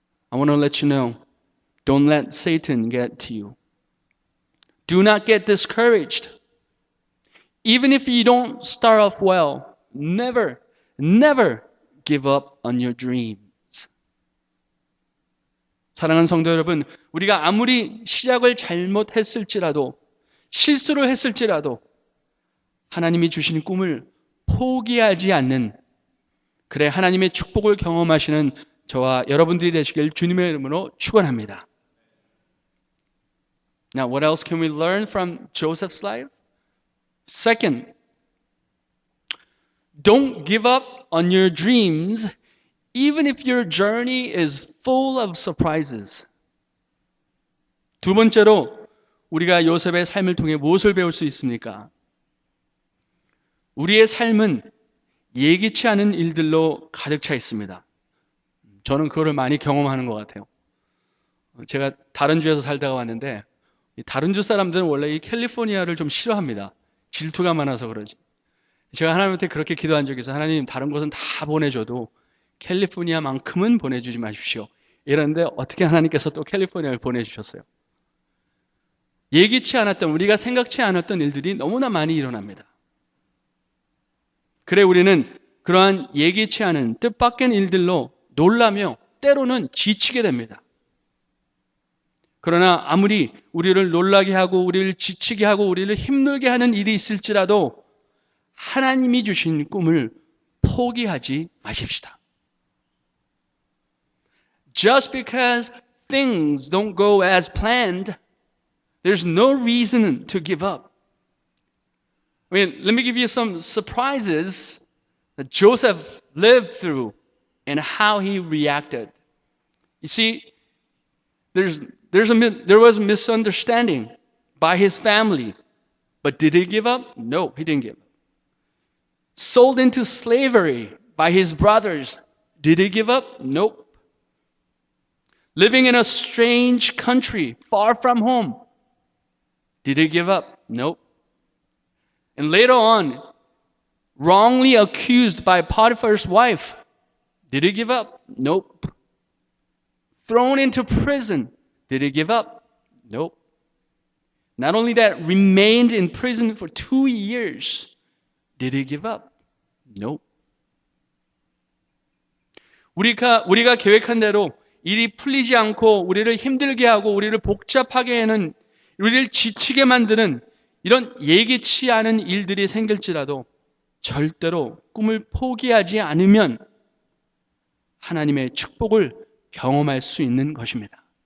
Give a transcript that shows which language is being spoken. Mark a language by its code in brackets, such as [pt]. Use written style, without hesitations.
[en] I want to let you know, don't let Satan get to you. Do not get discouraged. Even if you don't start off well, never, never give up on your dreams. [ko] 사랑하는 성도 여러분, 우리가 아무리 시작을 잘못했을지라도, 실수를 했을지라도, 하나님이 주신 꿈을 포기하지 않는, 그래 하나님의 축복을 경험하시는 저와 여러분들이 되시길 주님의 이름으로 축원합니다. [en] Now, what else can we learn from Joseph's life? Second, don't give up on your dreams even if your journey is full of surprises. [ko] 두 번째로 우리가 요셉의 삶을 통해 무엇을 배울 수 있습니까? 우리의 삶은 예기치 않은 일들로 가득 차 있습니다. 저는 그거를 많이 경험하는 것 같아요. 제가 다른 주에서 살다가 왔는데 다른 주 사람들은 원래 이 캘리포니아를 좀 싫어합니다. 질투가 많아서 그러지. 제가 하나님한테 그렇게 기도한 적이 있어요. 하나님, 다른 곳은 다 보내줘도 캘리포니아만큼은 보내주지 마십시오. 이런데 어떻게 하나님께서 또 캘리포니아를 보내주셨어요. 예기치 않았던, 우리가 생각치 않았던 일들이 너무나 많이 일어납니다. 그래 우리는 그러한 예기치 않은 뜻밖의 일들로 놀라며 때로는 지치게 됩니다. 그러나 아무리 우리를 놀라게 하고 우리를 지치게 하고 우리를 힘들게 하는 일이 있을지라도 하나님이 주신 꿈을 포기하지 마십시다. [en] Just because things don't go as planned, there's no reason to give up. I mean, let me give you some surprises that Joseph lived through and how he reacted. You see, there was a misunderstanding by his family. But did he give up? No, he didn't give up. Sold into slavery by his brothers. Did he give up? Nope. Living in a strange country, far from home. Did he give up? Nope. And later on, wrongly accused by Potiphar's wife. Did he give up? Nope. Thrown into prison. Did he give up? Nope. Not only that, remained in prison for 2 years. Did he give up? Nope. [ko] 우리가 계획한 대로 일이 풀리지 않고 우리를 힘들게 하고 우리를 복잡하게 하는, 우리를 지치게 만드는 이런 예기치 않은 일들이 생길지라도 절대로 꿈을 포기하지 않으면 하나님의 축복을 경험할 수 있는 것입니다.